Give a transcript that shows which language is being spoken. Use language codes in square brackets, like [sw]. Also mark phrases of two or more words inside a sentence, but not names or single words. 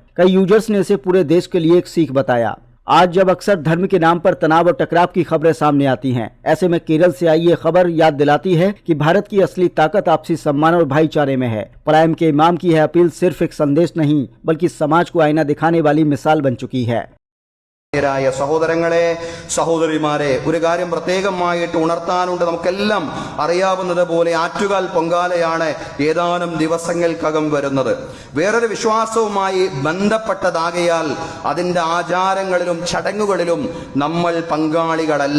[hi] कई यूजर्स ने इसे पूरे देश के लिए एक सीख बताया। आज जब अक्सर धर्म के नाम पर तनाव और टकराव की खबरें सामने आती हैं, ऐसे में केरल से आई ये खबर याद दिलाती है कि भारत की असली ताकत आपसी सम्मान और भाईचारे में है। पलायम के इमाम की यह अपील सिर्फ एक संदेश नहीं बल्कि समाज को आईना दिखाने वाली मिसाल बन चुकी है। [ml] സഹോദരങ്ങളെ, സഹോദരിമാരെ, ഒരു കാര്യം പ്രത്യേകമായിട്ട് ഉണർത്താനുണ്ട്. നമുക്കെല്ലാം അറിയാവുന്നത് പോലെ ആറ്റുകാൽ പൊങ്കാലയാണ് ഏതാനും ദിവസങ്ങൾക്കകം വരുന്നത്. വേറൊരു വിശ്വാസവുമായി ബന്ധപ്പെട്ടതാകയാൽ അതിന്റെ ആചാരങ്ങളിലും ചടങ്ങുകളിലും നമ്മൾ പങ്കാളികളല്ല.